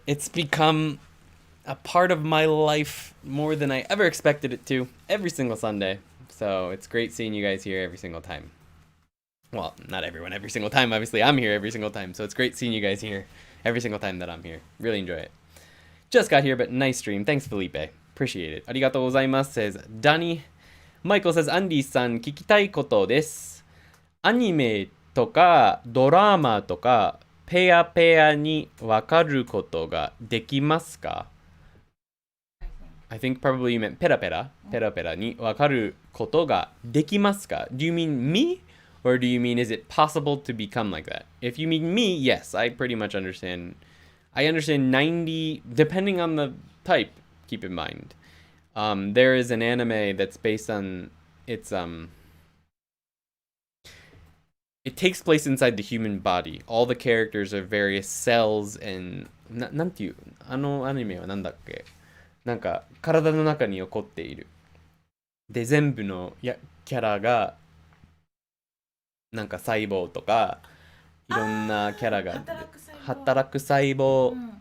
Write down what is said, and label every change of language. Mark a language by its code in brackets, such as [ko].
[en] It's become a part of my life more than I ever expected it to, every single Sunday. So it's great seeing you guys here every single time. Well, not everyone every single time. Obviously, I'm here every single time. So it's great seeing you guys here every single time that I'm here. Really enjoy it. Just got here, but nice stream. Thanks, Felipe. Appreciate it. [ja] Arigatou gozaimasu, [en] says Danny. [ja] Michael says, Andy-san, 聞きたいことです。アニメとかドラマとかペアペアに分かることができますか? [en] I think probably you meant [ja] ペラペラに分かることができますか? [en] Do you mean me? Or do you mean, is it possible to become like that? If you mean me, yes, I pretty much understand. I understand 90, depending on the type, keep in mind. There is an anime that's based on, it takes place inside the human body. All the characters are various cells and, [ja] なんていう、あのアニメはなんだっけ? なんか体の中に起こっている。で、全部のキャラがなんか細胞とかいろんなキャラが働く細胞。